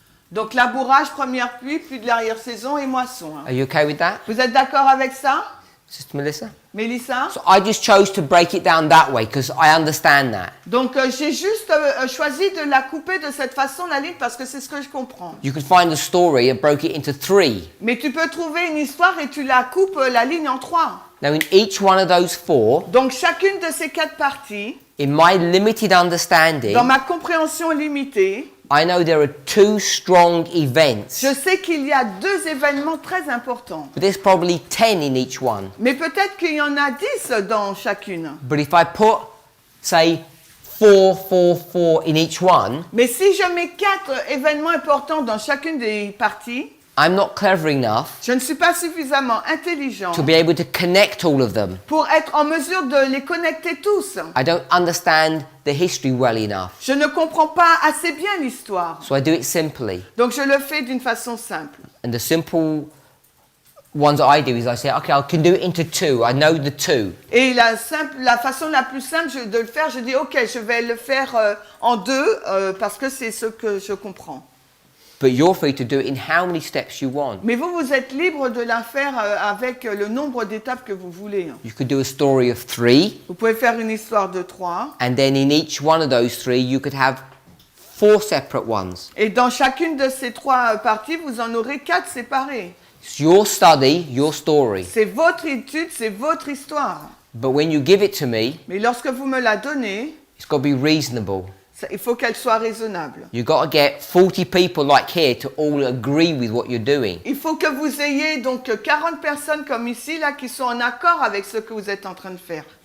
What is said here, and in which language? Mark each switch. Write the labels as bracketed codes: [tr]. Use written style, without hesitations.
[fr] Donc labourage, première pluie, pluie de l'arrière-saison et moisson. [en] are you okay with that, [fr] Vous êtes d'accord avec ça, [en] Sister Melissa? [fr] Mélissa? [en] So I just chose to break it down that way because I understand that. [fr] Donc j'ai juste choisi de la couper de cette façon, la ligne, parce que c'est ce que je comprends. [en] You could find the story and broke it into 3. [fr] Mais tu peux trouver une histoire et tu la coupes la ligne en 3. [en] Now in each one of those 4, [fr] Donc chacune de ces 4 parties, [en] in my limited understanding, [fr] dans ma compréhension limitée, [en] I know there are 2 strong events, [fr] je sais qu'il y a 2 événements très importants. [en] but there's probably 10 in each one. [fr] Mais peut-être qu'il y en a 10 dans chacune. [en] But if I put, say, 4, 4, 4 in each one, [fr] Mais si je mets 4 événements importants dans chacune des parties, [en] I'm not clever enough [fr] je ne suis pas suffisamment intelligent [en] to be able to connect all of them. [fr] pour être en mesure de les connecter tous. [en] I don't understand the history well enough. [fr] Je ne comprends pas assez bien l'histoire. [en] So I do it simply. [fr] Donc je le fais d'une façon simple. [en] And the simple ones that I do is I say, okay, I can do it into 2. I know the 2. [fr] Et la façon la plus simple de le faire, je dis ok, je vais le faire en 2 parce que c'est ce que je comprends. [en] But you're free to do it in how many steps you want. [fr] Mais vous êtes libre de la faire avec le nombre d'étapes que vous voulez. [en] You could do a story of 3, [fr] Vous pouvez faire une histoire de 3. [en] and then in each one of those 3, you could have 4 separate ones. [fr] Et dans chacune de ces 3 parties, vous en aurez 4 séparées. [en] It's your study, your story. [fr] C'est votre étude, c'est votre histoire. [en] But when you give it to me, [fr] Mais lorsque vous me la donnez, [en] it's got to be reasonable. [fr] il faut qu'elle soit raisonnable. [en] You've got to get 40 people like here to all agree with what you're doing. [fr] Il faut que vous ayez donc 40 personnes comme ici, là, qui sont en accord avec ce que vous êtes en train de faire.